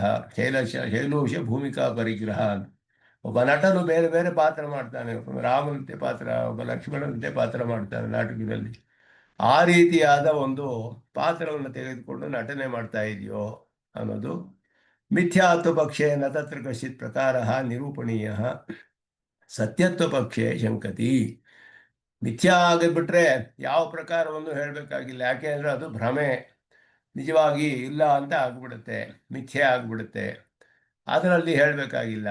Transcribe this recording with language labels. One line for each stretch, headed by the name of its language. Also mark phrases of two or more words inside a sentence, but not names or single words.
Sanskrit: ಶೈಲೂಷ ಭೂಮಿಕಾ ಪರಿಗ್ರಹ.
Kannada: ಒಬ್ಬ ನಟನು ಬೇರೆ ಬೇರೆ ಪಾತ್ರ ಮಾಡ್ತಾನೆ, ಒಬ್ಬ ರಾಮನಂತೆ ಪಾತ್ರ, ಒಬ್ಬ ಲಕ್ಷ್ಮಣನಂತೆ ಪಾತ್ರ ಮಾಡ್ತಾನೆ ನಾಟಕದಲ್ಲಿ. ಆ ರೀತಿಯಾದ ಒಂದು ಪಾತ್ರವನ್ನು ತೆಗೆದುಕೊಂಡು ನಟನೆ ಮಾಡ್ತಾ ಇದೆಯೋ ಅನ್ನೋದು
Sanskrit: ಮಿಥ್ಯಾತ್ವ ಪಕ್ಷೆ ನ ತತ್ರ ಕಶ್ಚಿತ್ ಪ್ರಕಾರ ನಿರೂಪಣೀಯ, ಸತ್ಯತ್ವ ಪಕ್ಷೆ ಶಂಕತಿ.
Kannada: ಮಿಥ್ಯಾ ಆಗಿಬಿಟ್ರೆ ಯಾವ ಪ್ರಕಾರವನ್ನು ಹೇಳಬೇಕಾಗಿಲ್ಲ, ಯಾಕೆ ಅಂದರೆ ಅದು ಭ್ರಮೆ, ನಿಜವಾಗಿ ಇಲ್ಲ ಅಂತ ಆಗ್ಬಿಡುತ್ತೆ, ಮಿಥ್ಯೆ ಆಗ್ಬಿಡುತ್ತೆ. ಅದರಲ್ಲಿ ಹೇಳಬೇಕಾಗಿಲ್ಲ.